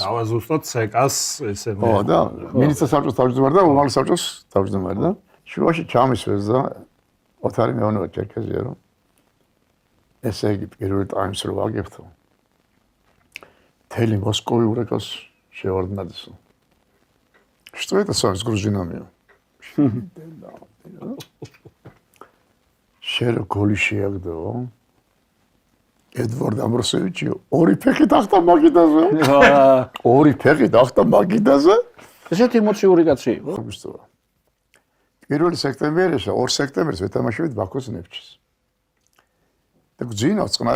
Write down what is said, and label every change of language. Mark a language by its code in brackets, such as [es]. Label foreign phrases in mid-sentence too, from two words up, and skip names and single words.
[ka] დავაზუსტოთ ცეკას ესე ხო და მინისტრ საბჭოს თავმჯდომარე და უმაღლეს საბჭოს თავმჯდომარე და შუაში ჩამისვეს და ოთარი მეუბნება ჩერქეზია რომ ესე იგი პირველ ტაიმს რო ვაგებთო თელი მოსკოვი ურეკავს შევარდნაძესო [ru] что это с вами с грузинами [ka] შერო გოლი შეაგდო ედვარდ ამბროსევიჩი ორი ფეხი დახტა მაგიდაზე ორი ფეხი დახტა მაგიდაზე ესეთი ემოციური კაცი იყო აგვისტოა 1 სექტემბერში 2 სექტემბერს ვეთამაშებთ ბაქოს ნეფჩის და გძინა წყნარი